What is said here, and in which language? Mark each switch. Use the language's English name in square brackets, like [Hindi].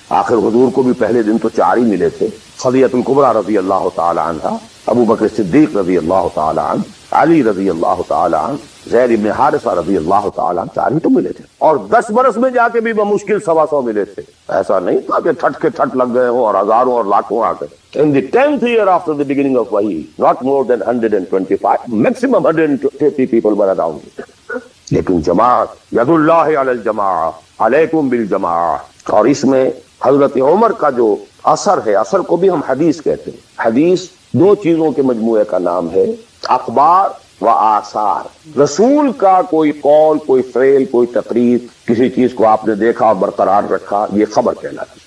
[Urdu] آخر حضور کو بھی پہلے دن تو 4 ہی ملے تھے. خدیجہ الکبریٰ رضی اللہ تعالی عنہ، ابو بکر صدیق رضی اللہ تعالی عنہ، علی رضی اللہ تعالی عنہ، زید بن حارثہ رضی اللہ تعالی عنہ، 4 ہی تو ملے تھے. اور 10 برس میں جا کے بھی بمشکل 125 ملے تھے. ایسا نہیں تھا کہ ٹھٹ کے ٹھٹ لگ گئے ہوں اور ہزاروں اور لاکھوں آ گئے. [English] In the 10th year after the beginning of Wahi, not more than 125, maximum 150 people were around. [Arabic] لیکن جماعت، ید اللہ علی الجماع، علیکم بالجماع. [Urdu] اور اس میں حضرت عمر کا جو اثر ہے، اثر کو بھی ہم حدیث کہتے ہیں. حدیث 2 چیزوں کے مجموعے کا نام ہے، اخبار و آثار. رسول کا کوئی قول، کوئی فعل، کوئی تقریر، کسی چیز کو آپ نے دیکھا اور برقرار رکھا، یہ خبر کہلاتی.